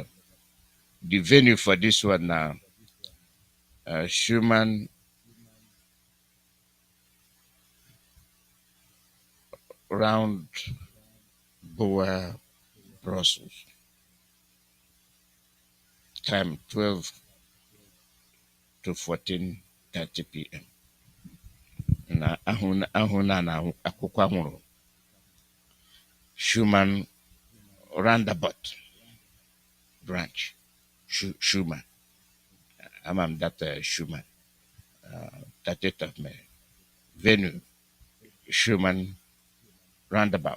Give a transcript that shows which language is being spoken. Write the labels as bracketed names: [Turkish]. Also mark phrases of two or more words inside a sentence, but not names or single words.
[English] The venue for this one now, Schumann Round Boer, Brussels. Time 12 to 14:30 p.m. [Igbo] Na ahụ na akwụkwọ ahụrụ Schumann Roundabout branch. [English] Schumann. I'm that Schumann. 30th of May. Venue Schumann Roundabout.